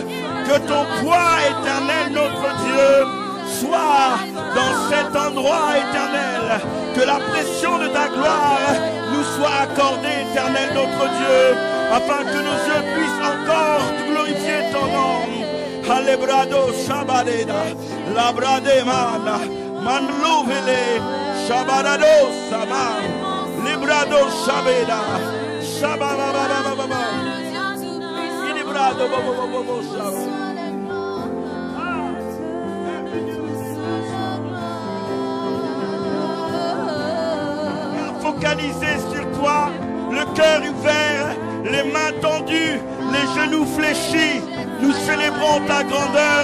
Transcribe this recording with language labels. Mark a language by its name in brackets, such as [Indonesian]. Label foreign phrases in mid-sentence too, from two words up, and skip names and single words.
[French] Que ton poids éternel, notre Dieu, soit dans cet endroit éternel. Que la pression de ta gloire nous soit accordée, éternel, notre Dieu, afin que nos yeux puissent encore glorifier ton nom. Alebrado Shabadeda, Labrademana, Manlouvele, Shabadado Sama, Librado Shabeda, Shababababababa, Ilibrado Bobobobo Shabada. Focalisé sur toi, le cœur ouvert, les mains tendues, les genoux fléchis, nous célébrons ta grandeur.